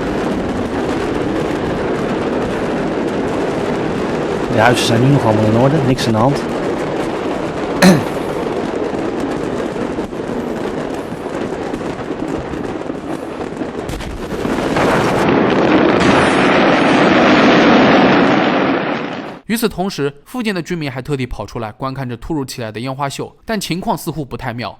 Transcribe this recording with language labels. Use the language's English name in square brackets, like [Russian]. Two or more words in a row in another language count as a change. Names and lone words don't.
[Dutch] De huizen zijn nu nog allemaal in orde, niks aan de hand. [Chinese] 与此同时，附近的居民还特地跑出来观看着突如其来的烟花秀，但情况似乎不太妙。